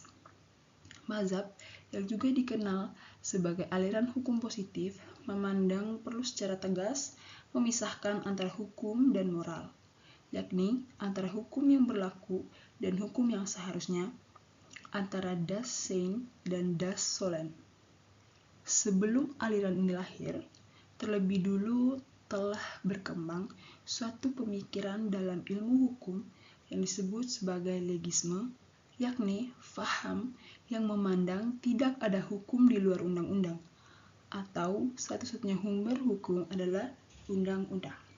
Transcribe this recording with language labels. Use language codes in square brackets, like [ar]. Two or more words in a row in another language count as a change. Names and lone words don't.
[id] Mazhab, yang juga dikenal sebagai aliran hukum positif, memandang perlu secara tegas memisahkan antara hukum dan moral, yakni antara hukum yang berlaku dan hukum yang seharusnya, antara [de] das sein [id] dan [de] das sollen. [id] Sebelum aliran ini lahir, terlebih dulu telah berkembang suatu pemikiran dalam ilmu hukum yang disebut sebagai legisme, yakni faham yang memandang tidak ada hukum di luar undang-undang, atau satu-satunya sumber hukum adalah undang-undang.